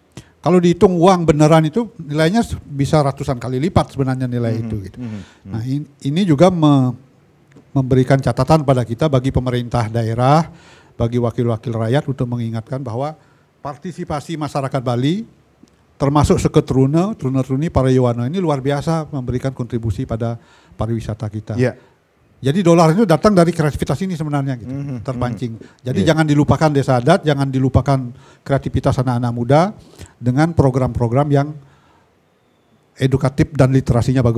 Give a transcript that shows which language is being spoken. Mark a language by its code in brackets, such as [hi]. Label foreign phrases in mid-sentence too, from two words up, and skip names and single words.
[id] Kalau dihitung uang beneran itu nilainya bisa ratusan kali lipat sebenarnya nilai itu. Gitu. Nah ini juga memberikan catatan pada kita bagi pemerintah daerah, bagi wakil-wakil rakyat untuk mengingatkan bahwa partisipasi masyarakat Bali termasuk truna-truni para Yowana ini luar biasa memberikan kontribusi pada pariwisata kita. Jadi dolar itu datang dari kreativitas ini sebenarnya gitu, terpancing. Jadi jangan dilupakan desa adat, jangan dilupakan kreativitas anak-anak muda dengan program-program yang edukatif dan literasinya bagus.